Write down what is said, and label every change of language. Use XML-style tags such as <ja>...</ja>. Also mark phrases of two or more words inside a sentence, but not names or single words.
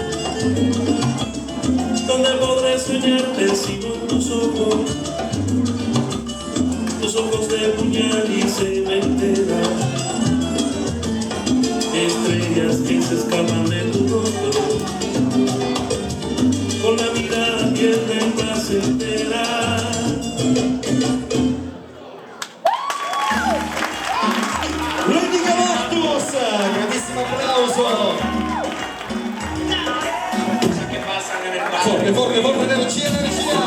<es>¿Dónde podré soñarte si no en tus ojos de puñal y cementera? Estrellas que se escapan de tu rostro, con la mirada tierna y placentera.</es> <it>Lady Galactus, grandissimo applauso.</it> <es>Cosas que pasan en el</es> <it>Forte, forte, forte, energia, energia.</it>